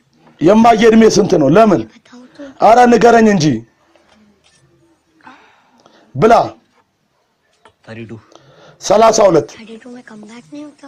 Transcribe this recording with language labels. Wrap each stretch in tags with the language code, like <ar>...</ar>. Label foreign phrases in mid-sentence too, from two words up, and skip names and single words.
<am>የማዬ እድሜ ስንት ነው ለምን</am> <hi>बताओ तो</hi> <am>አረ ንገረኝ እንጂ ብላ</am> <hi>32</hi> <am>32</am> <hi>32 में</hi> <en>come back</en> <hi>नहीं होता</hi>